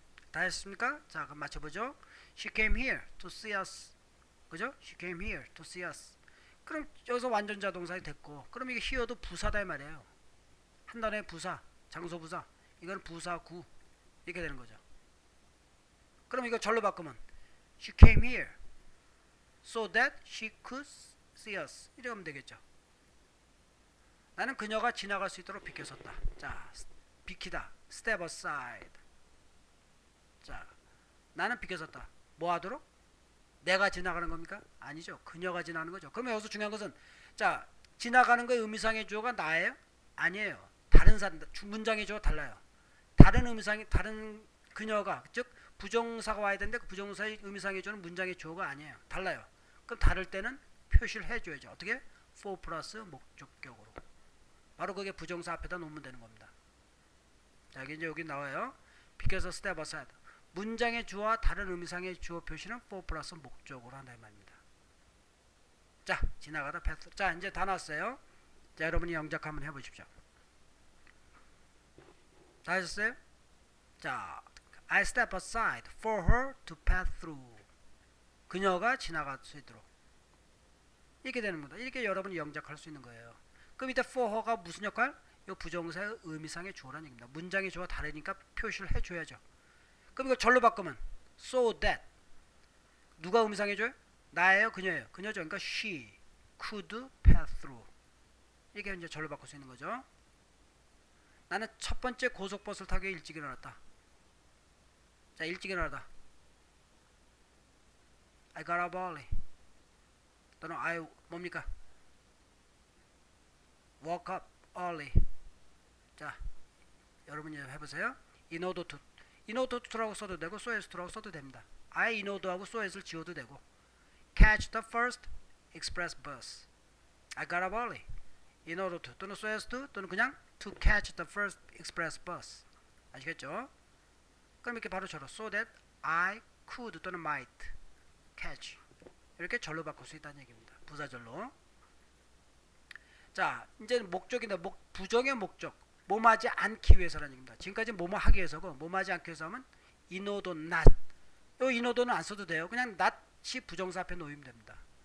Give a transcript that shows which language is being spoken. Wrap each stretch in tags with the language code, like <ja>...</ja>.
<ko>다 했습니까? 자, 그럼 맞춰보죠.</ko> <en>She came here to see us.</en> <ko>그죠?</ko> <en>She came here to see us.</en> <ko>그럼 여기서 완전자 동사가 됐고, 그럼 이게 here도 부사다 이 말이에요. 한 단어의 부사, 장소 부사. 이건 부사구. 이렇게 되는 거죠. 그럼 이거 절로 바꾸면</ko> <en>She came here so that she could see us.</en> <ko>이렇게 하면 되겠죠. 나는 그녀가 지나갈 수 있도록 비켜섰다. 자, 비키다. Step aside. 자, 나는 비켜섰다. 뭐 하도록? 내가 지나가는 겁니까? 아니죠. 그녀가 지나가는 거죠. 그러면 여기서 중요한 것은, 자, 지나가는 거의 의미상의 주어가 나예요? 아니에요. 다른 문장의 주어가 달라요. 다른 의미상의, 다른 그녀가, 즉 부정사가 와야 되는데 그 부정사의 의미상의 주어는 문장의 주어가 아니에요. 달라요. 그럼 다를 때는 표시를 해줘야죠. 어떻게? for 플러스 목적격으로. 바로 그게 부정사 앞에다 놓으면 되는 겁니다. 자, 이제 여기 나와요. because step aside. 문장의 주어와 다른 의미상의 주어 표시는 for 플러스 목적으로 한다 이 말입니다. 자, 지나가다 패스. 자, 이제 다 나왔어요. 자, 여러분이 영작 한번 해보십시오. 다 하셨어요?</ko> <en>자, I step aside for her to pass through.</en> <ko>그녀가 지나갈 수 있도록. 이렇게 되는 겁니다. 이렇게 여러분이 영작할 수 있는 거예요. 그럼 이때 for her가 무슨 역할? 이 부정사의 의미상의 주어라는 얘기입니다. 문장의 주어가 다르니까 표시를 해줘야죠. 그럼 이거 절로 바꾸면 so that. 누가 의미상의 주어요? 나예요? 그녀예요? 그녀죠. 그러니까</ko> <en>she could pass through.</en> <ko>이게 이제 절로 바꿀 수 있는 거죠. 나는 첫 번째 고속버스를 타기 위해 일찍 일어났다. 자, 일찍 일어나다.</ko> <en>I got up early. 또는 I</en> <ko>뭡니까?</ko> <en>woke up early.</en> <ko>자, 여러분이 해보세요.</ko> <en>in order to.</en> <ko>in order to라고 써도 되고 so as to라고 써도 됩니다.</ko> <en>I in order하고 so as를</en> <ko>지워도 되고.</ko> <en>catch the first express bus. I got up early. in order to 또는 so as to 또는 그냥 to catch the first express bus.</en> <ko>아시겠죠? 그럼 이렇게 바로 절로</ko> <en>so that I could 또는 might catch.</en> <ko>이렇게 절로 바꿀 수 있다는 얘기입니다. 부사절로. 자, 이제는 목적인데 부정의 목적. 뭐하지 않기 위해서라는 얘기입니다. 지금까지 뭐뭐 하기 위해서고 뭐하지 않기 위해서 하면 in order not. 이 in order는 안 써도 돼요. 그냥 not이 부정사 앞에 놓이면 됩니다.</ko>